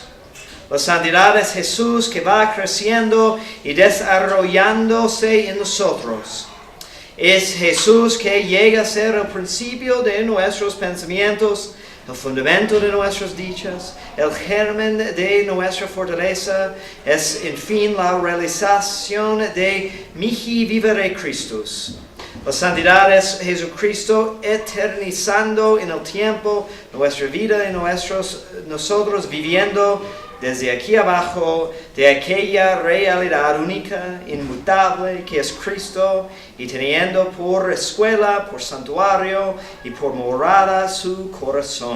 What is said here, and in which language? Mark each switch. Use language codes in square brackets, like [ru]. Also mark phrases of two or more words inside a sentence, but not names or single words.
[es] La santidad es Jesús que va creciendo y desarrollándose en nosotros. Es Jesús que llega a ser el principio de nuestros pensamientos, el fundamento de nuestras dichas, el germen de nuestra fortaleza, es en fin la realización de [la] mihi vivere Christus. [es] La santidad es Jesucristo eternizando en el tiempo nuestra vida y nosotros viviendo desde aquí abajo de aquella realidad única, inmutable, que es Cristo, y teniendo por escuela, por santuario y por morada su corazón.